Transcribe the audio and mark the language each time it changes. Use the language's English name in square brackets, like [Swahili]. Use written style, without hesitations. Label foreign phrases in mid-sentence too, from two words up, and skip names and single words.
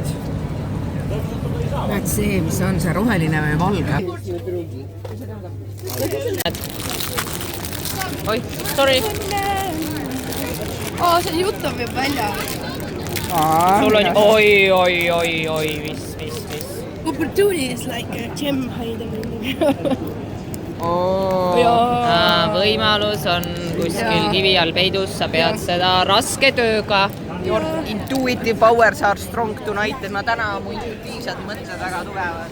[Estonian] Näed see, mis on see roheline või valge? Oi, sorry. See jutt on juba välja. Sul on oi, mis. [English] Opportunity is like a gem hiding. [Estonian] Võimalus on kuskil kivi all peidus, sa pead seda raske tööga. [English] Your intuitive powers are strong tonight, [Estonian] et ma täna mu intuitiivsed mõtted väga tugevad.